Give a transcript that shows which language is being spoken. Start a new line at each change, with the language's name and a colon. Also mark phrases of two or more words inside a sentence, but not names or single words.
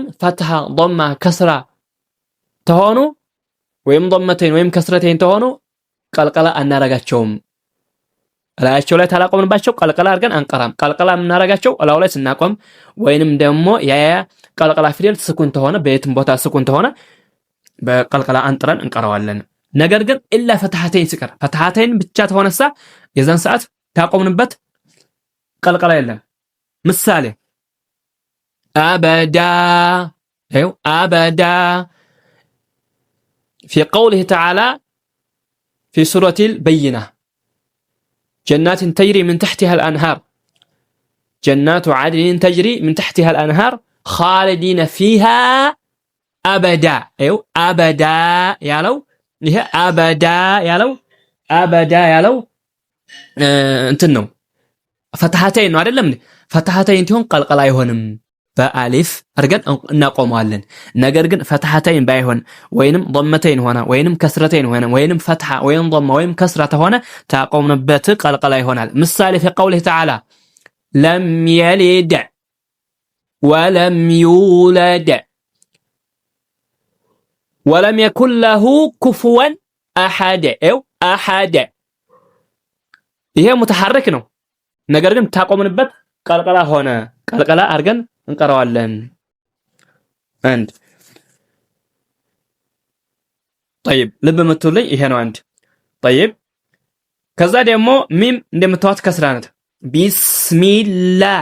Amharic: ፈትሐ ضمه ከስራ ተሆኑ ወይም ضمتين ወይም ከስረተይን ተሆኑ ቀልቀላ አናረጋቸውም። እላያቸው ላይ ታላቆምንባቸው ቀልቀላ አድርገን አንቀራም። ቀልቀላ የምናረጋቸው እላው ላይ ስናቆም ወይንም ደግሞ ያ ቀልቀላ ፊደል ስኩን ተሆነ በየትም ቦታ ስኩን ተሆነ በቀልቀላ አንጥረን እንቀራዋለን። ነገር ግን ኢላ ፈትሐተይን ሲቀር ፈትሐተይን ብቻ ተሆነሳ የዛን ሰዓት ታቆምንበት ቀልቀላ የለም። ምሳሌ
Arabic: أبدا أبدا في قوله تعالى في سورة البينة جنات تجري من تحتها الأنهار جنات عدن تجري من تحتها الأنهار خالدين فيها أبدا أبدا يالو
Amharic: ይሄ አበዳ ያለው እንትን ነው ፈትሐተይን ነው አይደለም? ፈትሐተይን ሲሆን ቀልቀላ አይሆንም። በአሊፍ አድርገን እናቆመዋለን። ነገር ግን ፈትሐተይን ባይሆን ወይንም ضمتين ሆነ ወይንም ከስረተይን ሆነ ወይንም ፈትሐ ወይንም ضمه ወይም ከስራ ተሆነ ታቆምንበት ቀልቀላ ይሆናል። ምሳሌ
Arabic: في قوله تعالى لم يلد ولم يولد ولم يكن له كفوا أحد أحد
Amharic: ይሄ ሙተሐረክ ነው። ነገር ግን ታቆምንበት ቀልቀላ ሆነ። ቀልቀላ አድርገን እንቀራዋለን። አንድ طيب ልብ ምትሉኝ ይሄ ነው አንድ طيب ከዛ ደግሞ ሚም እንደምታዋት ከስራ ናት። ቢስሚላህ